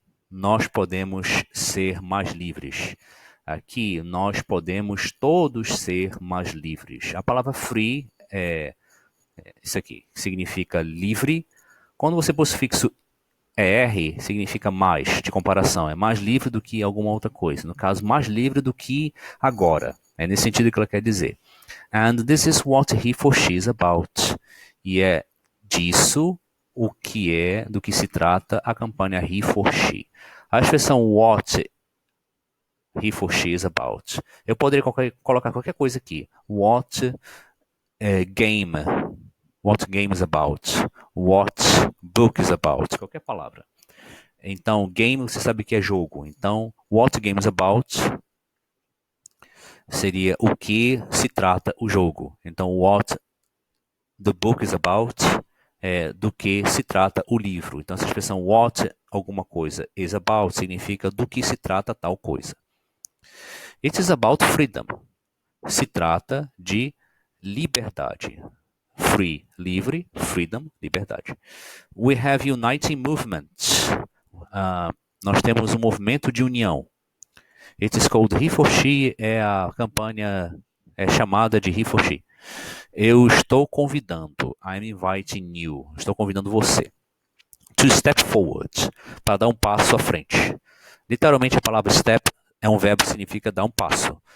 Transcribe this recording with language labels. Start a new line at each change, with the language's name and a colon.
Portuguese: Nós podemos ser mais livres. Aqui, nós podemos todos ser mais livres. A palavra free é isso aqui, significa livre. Quando você pôs o sufixo ER, significa mais, de comparação. É mais livre do que alguma outra coisa. No caso, mais livre do que agora. É nesse sentido que ela quer dizer.
English: And this is what he for she is about.
Portuguese: E é disso o que é, do que se trata a campanha he for she. A expressão
English: what he for she is about.
Portuguese: Eu poderia colocar qualquer coisa aqui.
English: What game. What game is about. What book is about.
Portuguese: Qualquer palavra. Então, game você sabe que é jogo. Então,
English: what game is about
Portuguese: seria o que se trata o jogo. Então,
English: what the book is about
Portuguese: é do que se trata o livro. Então, essa expressão what alguma coisa is about significa do que se trata tal coisa.
English: It is about freedom.
Portuguese: Se trata de liberdade. Free, livre, freedom, liberdade.
English: We have uniting movements.
Portuguese: Nós temos um movimento de união.
English: It is called He for She,
Portuguese: é a campanha chamada de He for She. Eu estou convidando,
English: I'm inviting you,
Portuguese: estou convidando você.
English: To step forward,
Portuguese: para dar um passo à frente. Literalmente a palavra step é um verbo que significa dar um passo.